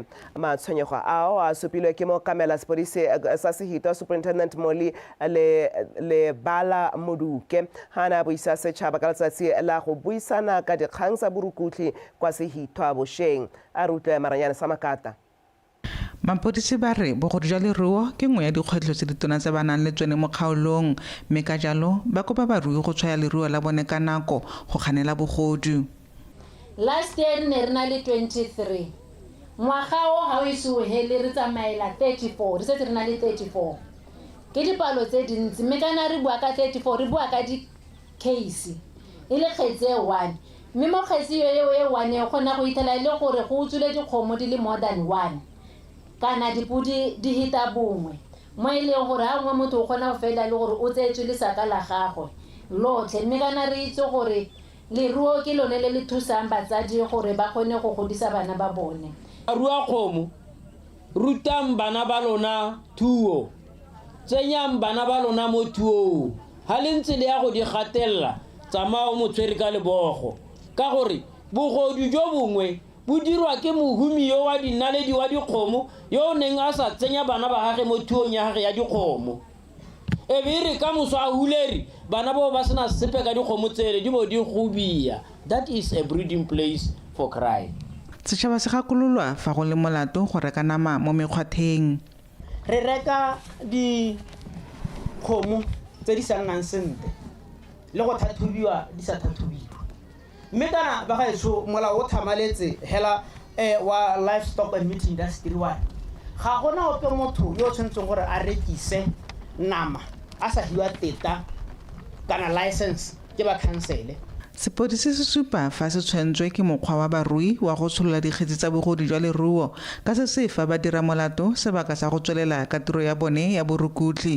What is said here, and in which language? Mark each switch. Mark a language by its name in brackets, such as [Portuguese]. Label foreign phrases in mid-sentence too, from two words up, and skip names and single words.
[Tswana] Matshwenyego ao a supilwe ke mokamela sepodisi sa Sehithwa Superintendent Molly le Bala Moduke hana buisa setšhaba ka letsatsi la go buisana ka dikgang tsa borukutli kwa Sehithwa Bosheng a rutlwe Maranyane Samakata. Mapodisi ba re bogodu jwa leruo ke nngwe ya dikgwetlho tse ditona tse ba nang le tsone mo kgaolong mme ka jalo ba kopa barui go tshwaya leruo la bone ka nako go kganela bogodu. [English] Last year [Tswana] ne re na le 23 ngwaga o ga o ise o hele re tsamaela 34 re setse re na le 34 ke dipalo tse dintsi mme kana re bua ka 34 re bua ka di-case e le kgetse e 1 mme mo kgetse yo e 1 e kgona go ithela le gore go utswile dikgomo di le [English] more than 1 [Tswana] kana dipudi di hita bongwe mo e leng gore ha ngwe motho o kgona go fela le gore o tsetswe le saka la gagwe lotlhe mme kana re itse gore leruo ke lone le le thusang batsadi gore ba kgone go godisa bana ba bone. Rua kgomo rutang bana ba lona thuo tsenyang bana ba lona mo thuo ha le ntse le ya go di gatella tsamao motswere ka lebogo ka gore bogodu jo bongwe bo dirwa ke mohumi yo wa dinaledi wa dikgomo yo neng a sa tsenya bana ba gage mo thuong ya gage ya dikgomo e be re ka moso a huleri bana bo ba sena sepe ka dikgomo tsele di bo di gubia. [English] That is a breeding place for crime. [Tswana] Setšhaba se gakololwa fa go le molato go reka nama mo mekgwatheng. Re reka dikgomo tse di sa nnang sentle le go thathobiwa di sa thathobiwa mme kana ba gaetsho molao o thamaletse hela wa [English] livestock and meat industry [Tswana] wa ga gona ope motho yo o tshwanetseng gore a rekise nama a sa hiwa teta kana license ke ba council. Sepodisi se supa fa se tshwentswe ke mokgwa wa barui wa go tsholola dikgetsi tsa bogodi jwa leruo ka se se fa ba dira molato sebaka sa go tswelela ka tiro ya bone ya borukutli.